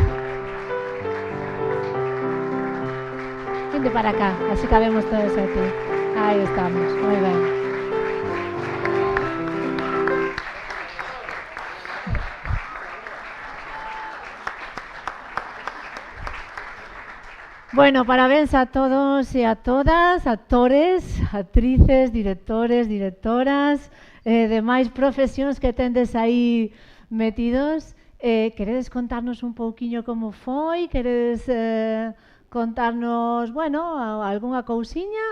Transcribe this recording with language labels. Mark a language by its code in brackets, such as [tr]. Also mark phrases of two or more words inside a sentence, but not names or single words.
[gl] Vinde para acá, así cabemos todos aquí. [es] Ahí estamos, muy bien. [gl] Bueno, parabéns a todos e a todas, actores, actrices, directores, directoras, demais profesións que tendes aí metidos. Queredes contarnos un pouquiño como foi? Queredes contarnos, bueno, algunha cousiña?